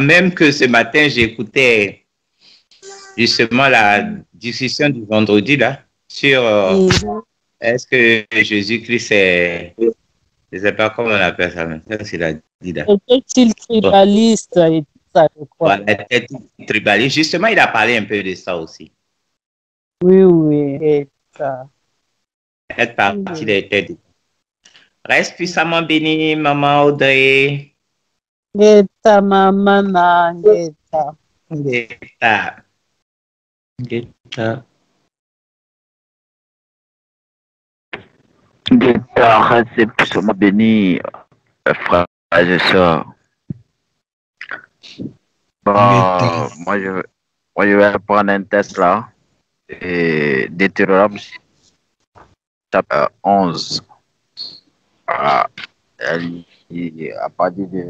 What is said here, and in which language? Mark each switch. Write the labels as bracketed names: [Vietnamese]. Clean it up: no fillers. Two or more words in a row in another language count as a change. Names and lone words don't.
[French] Même que ce matin, j'écoutais justement la discussion du vendredi là sur est-ce que Jésus-Christ est, je ne sais pas comment on appelle ça, mais ça c'est la dit là. Était-il tribaliste et tout ça, je crois. Voilà, était-il tribaliste. Justement, il a parlé un peu de ça aussi. Oui, et ça. Cette partie des têtes. Reste puissamment béni, maman Audrey. Geta mamana, geta. Geta. Geta. Geta, reste puissamment béni, frères et sœurs. Bon, moi je vais prendre un test là. Et Deutéronome chapitre 11. À partir de.